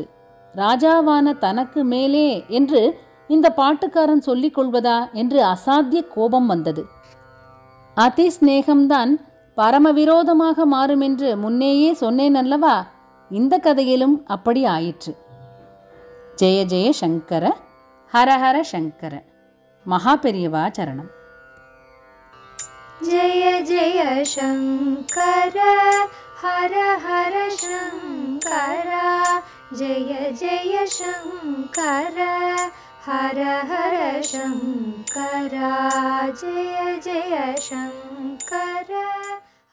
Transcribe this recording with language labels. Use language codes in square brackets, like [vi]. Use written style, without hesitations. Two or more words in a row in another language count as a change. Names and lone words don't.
[ta] ராஜாவான தனக்கு மேலே என்று இந்த பாட்டுக்காரன் சொல்லிக் கொள்வதா என்று அசாத்திய கோபம் வந்தது. அதி ஸ்நேகம்தான் பரமவிரோதமாக மாறும் என்று முன்னேயே சொன்னேன் அல்லவா? இந்த கதையிலும் அப்படி ஆயிற்று. [sa] जय जय शङ्कर, हरहर शङ्कर. [ta] மகா பெரியவா சரணம். [sa] जय जय शङ्कर हर हर शङ्कर जय जय शङ्कर हर हर शङ्कर जय जय शङ्कर।